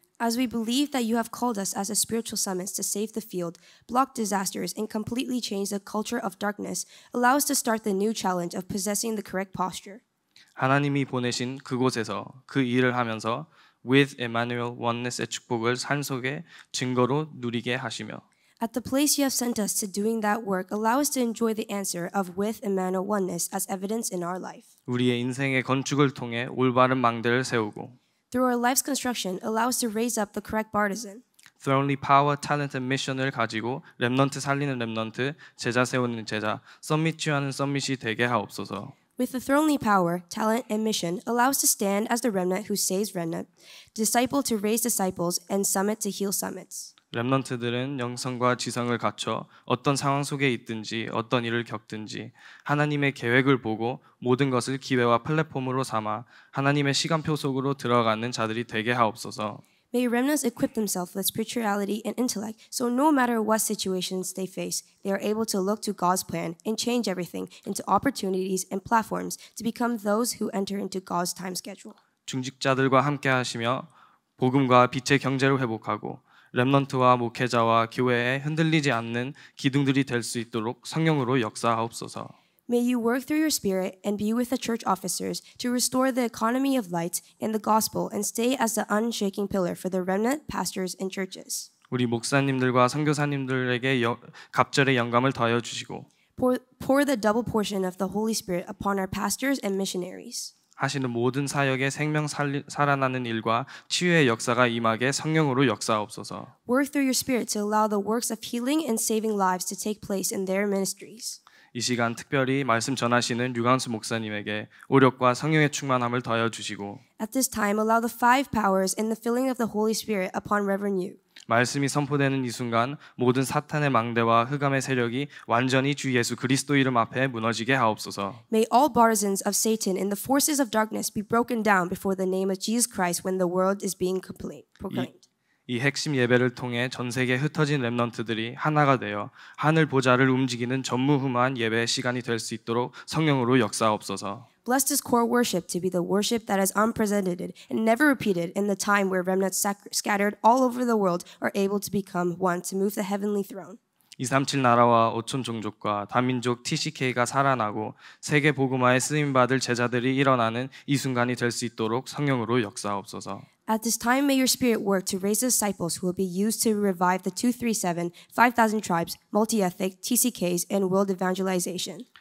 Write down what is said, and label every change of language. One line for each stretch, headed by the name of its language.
English: As we believe that you have called us as a spiritual summits to save the field, block disasters, and completely change the culture of darkness, allow us to start the new challenge of possessing the correct posture.
Korean: 하나님이 보내신 그곳에서 그 일을 하면서
English: with Emmanuel oneness
Korean: 의 축복을 삶 속에 증거로 누리게 하시며
English: At the place you have sent us to doing that work, allow us to enjoy the answer of with Emmanuel oneness as evidence in our life.
Korean: 우리의 인생의 건축을 통해 올바른 망대를 세우고
English: Through our life's construction, allow us to raise up the correct partisan. Thronely power, talent, and mission
Korean: 을 가지고 렘넌트 살리는 렘넌트, 제자 세우는 제자, 썸밋 취하는 썸밋이 되게 하옵소서.
English: With the thronely power, talent, and mission, allow us to stand as the remnant who saves remnant, disciple to raise disciples, and summit to heal summits.
Korean: 렘넌트들은 영성과 지성을 갖춰 어떤 상황 속에 있든지 어떤 일을 겪든지 하나님의 계획을 보고 모든 것을 기회와 플랫폼으로 삼아 하나님의 시간표 속으로 들어가는 자들이 되게 하옵소서.
English: May remnants equip themselves with spirituality and intellect, so no matter what situations they face, they are able to look to God's plan and change everything into opportunities and platforms to become those who enter into God's time schedule.
Korean: 중직자들과 함께 하시며 복음과 빛의 경제를 회복하고 렘넌트와 목회자와 교회에 흔들리지 않는 기둥들이 될 수 있도록 성령으로 역사하옵소서.
English: May you work through your spirit and be with the church officers to restore the economy of light and the gospel and stay as the unshaking pillar for the remnant pastors and churches.
Korean: 우리 목사님들과 선교사님들에게 갑절의 영감을 더하여 주시고
English: Pour the double portion of the Holy Spirit upon our pastors and missionaries.
Korean: 하시는 모든 사역에 생명 살아나는 일과 치유의 역사가 임하게 성령으로 역사하옵소서.
English: Work through your spirit to allow the works of healing and saving lives to take place in their ministries.
Korean: 이 시간 특별히 말씀 전하시는 류광수 목사님에게 오력과 성령의 충만함을 더하여 주시고
English: At this time, allow the five powers and the filling of the Holy Spirit upon Reverend Yu.
Korean: 말씀이 선포되는 이 순간 모든 사탄의 망대와 흑암의 세력이 완전히 주 예수 그리스도 이름 앞에 무너지게 하옵소서.
English: May all partisans of Satan and the forces of darkness be broken down before the name of Jesus Christ when the world is being proclaimed.
Korean: 이 핵심 예배를 통해 전 세계에 흩어진 렘넌트들이 하나가 되어 하늘 보좌를 움직이는 전무후무한 예배의 시간이 될 수 있도록 성령으로 역사하옵소서.
English: Bless this core worship to be the worship that is unprecedented and never repeated in the time where remnants scattered all over the world are able to become one to move the heavenly throne.
Korean: 237 나라와 5천 종족과 다민족 TCK가 살아나고 세계 복음화에 쓰임 받을 제자들이 일어나는 이 순간이 될 수 있도록 성령으로 역사하옵소서.
English: At this time, may your Spirit work to raise the disciples who will be used to revive the 237, 5,000 tribes, multi-ethnic, TCKs, and world evangelization.